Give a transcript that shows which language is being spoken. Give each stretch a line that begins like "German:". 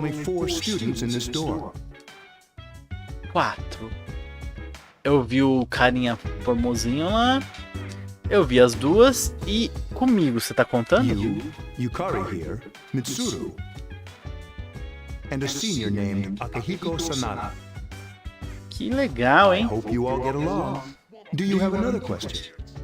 English: There are only 4 students in this dorm. 4.
Portuguese: Eu vi o carinha formosinho lá. Eu vi as duas e comigo, você tá contando?
English: You, Yukari here, Mitsuru, and a senior named Akihiko Sanada.
Portuguese: Que legal, hein?
English: I hope you all get along. Do you have another question?